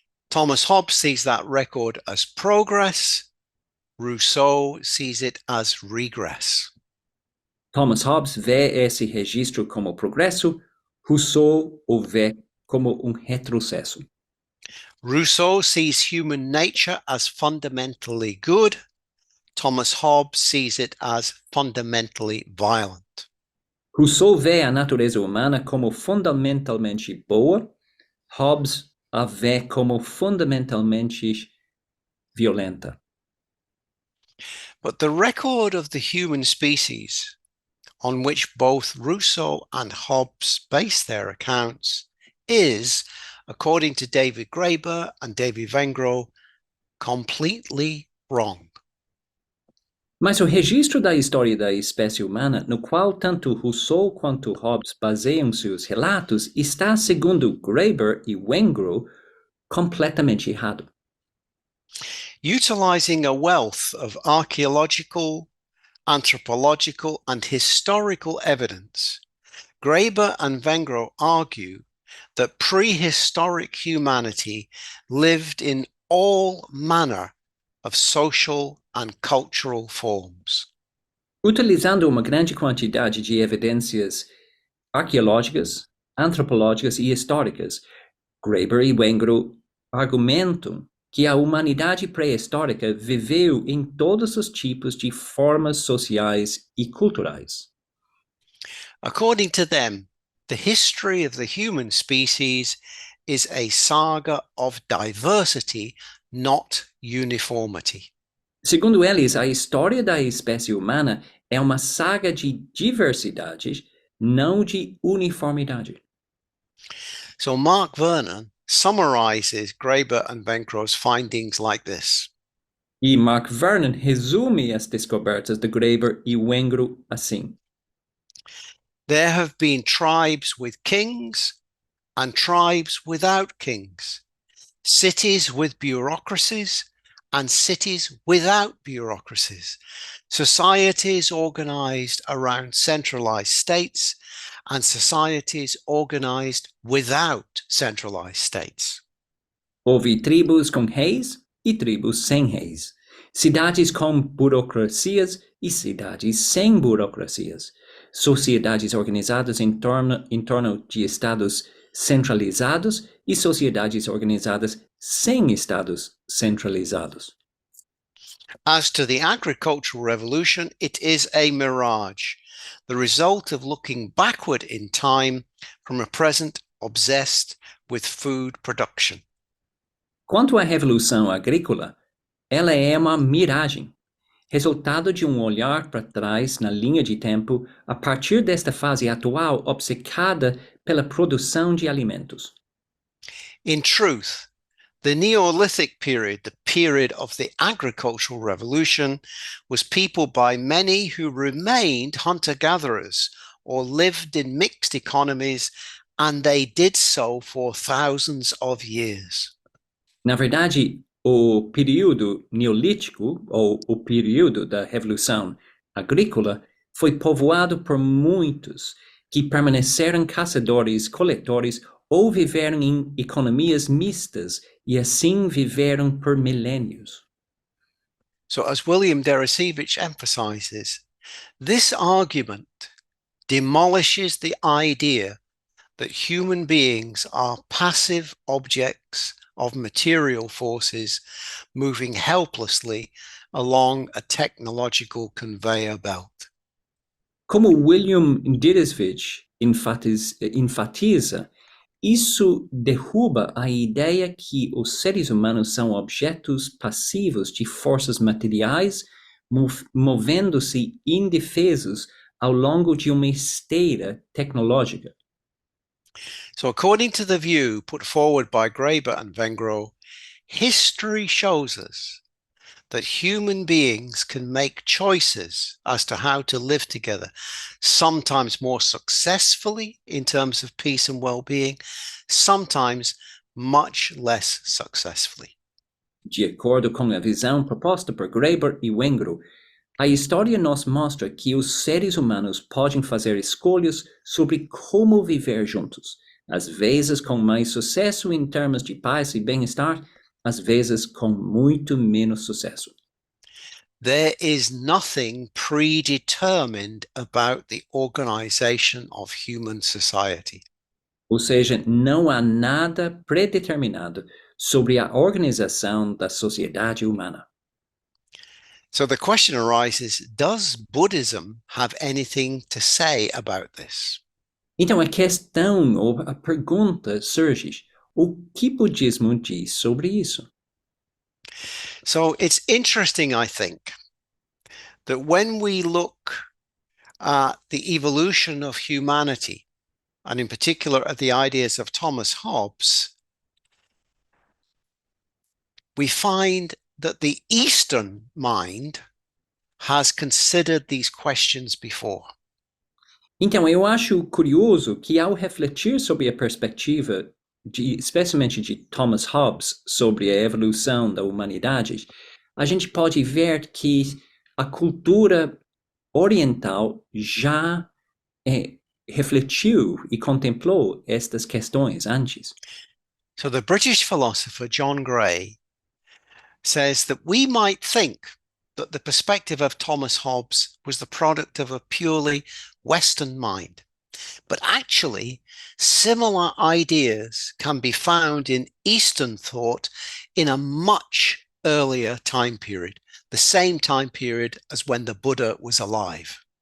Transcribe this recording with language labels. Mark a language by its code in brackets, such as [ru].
[en] Thomas Hobbes sees that record as progress. Rousseau sees it as regress. [pt] Thomas Hobbes vê esse registro como progresso, Rousseau o vê como retrocesso. [en] Rousseau sees human nature as fundamentally good. Thomas Hobbes sees it as fundamentally violent. [pt] Rousseau vê a natureza humana como fundamentalmente boa, Hobbes a vê como fundamentalmente violenta. [en] But the record of the human species, on which both Rousseau and Hobbes base their accounts, is, according to David Graeber and David Wengrow, completely wrong. [pt] Mas o registro da história da espécie humana, no qual tanto Rousseau quanto Hobbes baseiam seus relatos, está, segundo Graeber e Wengrow, completamente errado. [en] Utilizing a wealth of archaeological, anthropological, and historical evidence, Graeber and Wengrow argue that prehistoric humanity lived in all manner of social and cultural forms. [pt] Utilizando uma grande quantidade de evidências arqueológicas, antropológicas e históricas, Graeber e Wengrow argumentam que a humanidade pré-histórica viveu em todos os tipos de formas sociais e culturais. [en] According to them, the history of the human species is a saga of diversity, not uniformity. [pt] Segundo eles, a história da espécie humana é uma saga de diversidade, não de uniformidade. [en] So Mark Vernon summarizes Graeber and Wengrow's findings like this. [pt] E Mark Vernon resume as descobertas de Graeber e Wengrow assim. [en] There have been tribes with kings and tribes without kings, cities with bureaucracies and cities without bureaucracies, societies organized around centralized states and societies organized without centralized states. [pt] Houve tribos com reis e tribos sem reis, cidades com burocracias e cidades sem burocracias, sociedades organizadas em torno de estados centralizados e sociedades organizadas sem estados centralizados. [en] As to the agricultural revolution, it is a mirage, the result of looking backward in time from a present obsessed with food production. [pt] Quanto à revolução agrícola, ela é uma miragem, resultado de olhar para trás na linha de tempo a partir desta fase atual obcecada pela produção de alimentos. [en] In truth, the Neolithic period, the period of the agricultural revolution, was peopled by many who remained hunter-gatherers or lived in mixed economies, and they did so for thousands of years. [pt] Na verdade, o período neolítico, ou o período da Revolução Agrícola, foi povoado por muitos que permaneceram caçadores-coletores ou viveram em economias mistas e assim viveram por milênios. [en] So, as William Deresiewicz emphasizes, this argument demolishes the idea that human beings are passive objects of material forces moving helplessly along a technological conveyor belt. [pt] Como William Deresiewicz enfatiza, isso derruba a ideia que os seres humanos são objetos passivos de forças materiais movendo-se indefesos ao longo de uma esteira tecnológica. [en] So, according to the view put forward by Graeber and Vengro, history shows us that human beings can make choices as to how to live together, sometimes more successfully in terms of peace and well-being, sometimes much less successfully. [pt] De acordo com a visão proposta por Graeber e Vengro, a história nos mostra que os seres humanos podem fazer escolhas sobre como viver juntos, às vezes com mais sucesso em termos de paz e bem-estar, às vezes com muito menos sucesso. [en] There is nothing predetermined about the organization of human society. [pt] Ou seja, não há nada predeterminado sobre a organização da sociedade humana. [en] So the question arises, does Buddhism have anything to say about this? [pt] Então a questão ou a pergunta surge, o que o budismo diz sobre isso? [en] So it's interesting, I think, that when we look at the evolution of humanity, and in particular at the ideas of Thomas Hobbes, we find that the Eastern mind has considered these questions before. [pt] Então, eu acho curioso que ao refletir sobre a perspectiva, especialmente de Thomas Hobbes, sobre a evolução da humanidade, a gente pode ver que a cultura oriental já refletiu e contemplou estas questões antes. [en] So the British philosopher John Gray says that we might think that the perspective of Thomas Hobbes was the product of a purely Western mind. But actually, similar ideas can be found in Eastern thought in a much earlier time period, the same time period as when the Buddha was alive.